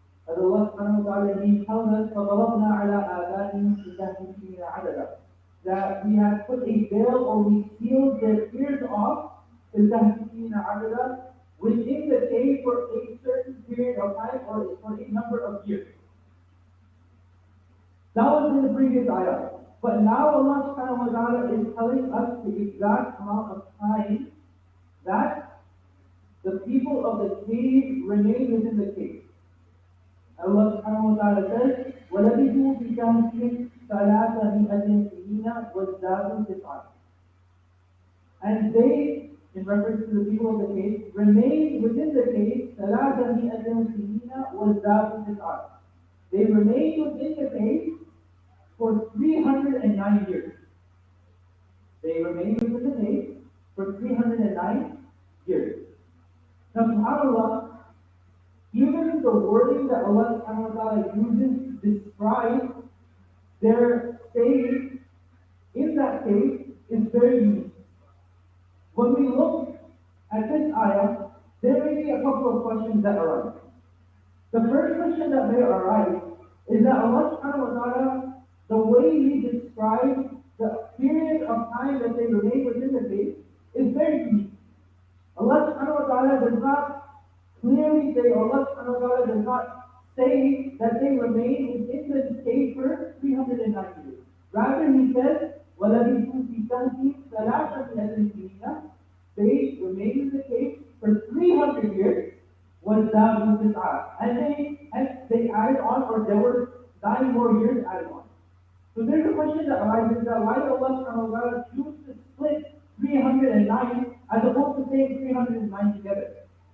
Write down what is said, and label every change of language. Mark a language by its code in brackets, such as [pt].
[en] As Allah subhanahu wa ta'ala He tells us, [ar] فَضَرَبْنَا عَلَىٰ آذَانِهِمْ فِي الْكَهْفِ سِنِينَ عَدَدًا, [en] that we had put a veil or we sealed their ears off in the [ar] الْكَهْفِ سِنِينَ عَدَدًا, [en] within the cave for a certain period of time or for a number of years. That was in the previous ayah. But now Allah subhanahu wa ta'ala is telling us the exact amount of time that the people of the cave remain within the cave. Allah subhanahu wa ta'ala says, [ar] وَلَبِثُوا فِي كَهْفِهِمْ ثَلَاثَمِائَةٍ سِنِينَ وَازْدَادُوا تِسْعًا. [en] And they, in reference to the people of the cave, remained within the cave [ar] ثَلَاثَمِائَةٍ سِنِينَ وَازْدَادُوا تِسْعًا. [en] They remained within the cave for 309 years. They remained within the cave for 309 years. Now, subhanAllah, even the wording that Allah subhanahu wa ta'ala uses to describe their stay in that cave is very unique. When we look at this ayah, there may be a couple of questions that arise. The first question that may arise is that Allah subhanahu wa ta'ala, the way He describes the period of time that they remain within the faith is very unique. Allah subhanahu wa ta'ala does not clearly say, Allah subhanahu wa ta'ala does not say that they remain within the cave for 309 years. Rather, He says, [ar] وَلَبِثُوا فِي كَهْفِهِمْ ثَلَاثَمِائَةٍ سِنِينَ. [en] They remained in the cave for 300 years. [ar] وَازْدَادُوا تِسْعًا. [en] And they added on, or there were 9 more years added on. So there's a question that arises that why did Allah subhanahu wa ta'ala choose to split 309 as opposed to saying 309 together?